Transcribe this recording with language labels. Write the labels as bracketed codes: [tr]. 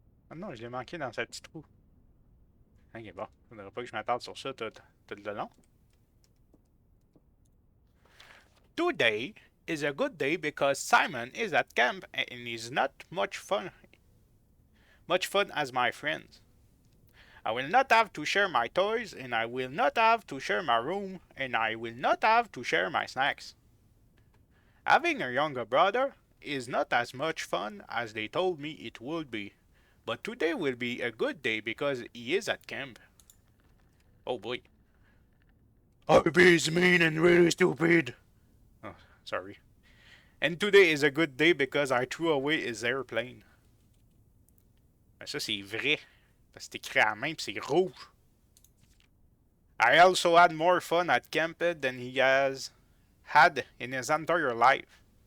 [fr] Ah non, je l'ai manqué dans sa petite trou. Ok, bon. Faudrait pas que je m'attarde sur ça tout le long. [en] Today is a good day because Simon is at camp and is not much fun as my friends. I will not have to share my toys, and I will not have to share my room, and I will not have to share my snacks. Having a younger brother is not as much fun as they told me it would be, but today will be a good day because he is at camp. Oh boy. RP is mean and really stupid. Oh, sorry. And today is a good day because I threw away his airplane. [fr] Ben ça, c'est vrai. C'est écrit à la main, c'est rouge. [en] I also had more fun at camp than he has had in his entire life.